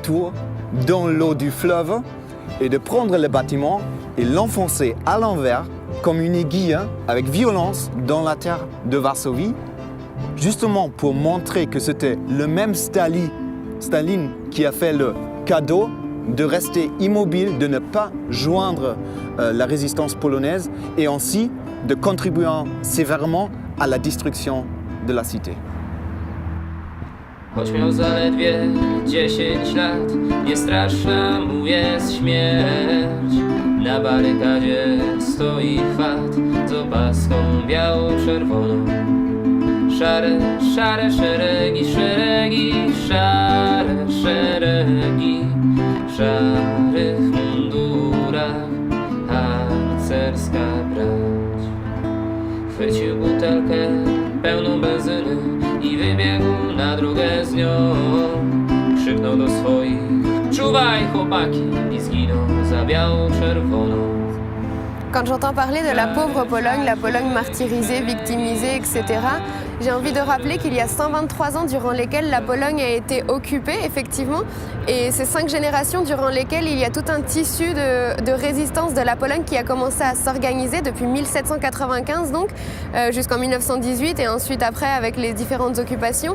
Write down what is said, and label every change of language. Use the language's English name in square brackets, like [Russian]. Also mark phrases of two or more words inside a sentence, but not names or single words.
[French] tour dans l'eau du fleuve et de prendre le bâtiment et l'enfoncer à l'envers comme une aiguille avec violence dans la terre de Varsovie, justement pour montrer que c'était le même Staline qui a fait le cadeau de rester immobile, de ne pas joindre la résistance polonaise et ainsi de contribuer sévèrement à la destruction de la cité. [Polish] Choć miał zaledwie 10 lat, niestraszna mu jest śmierć. Na barykadzie stoi fat z opaską biało-czerwoną. Szare, szare szeregi, szeregi, szare szeregi, w szarych mundurach harcerska brać. Chwycił butelkę pełną benzyny i wybiegł na drogę z nią. Krzyknął do swoich: czuwaj chłopaki, i zginął za biało-czerwoną. [French] Quand j'entends parler de la pauvre Pologne, la Pologne martyrisée, victimisée, etc., j'ai envie de rappeler qu'il y a 123 ans durant lesquels la Pologne a été occupée, effectivement, et ces 5 générations durant lesquelles il y a tout un tissu de résistance de la Pologne qui a commencé à s'organiser depuis 1795, donc, jusqu'en 1918, et ensuite après avec les différentes occupations.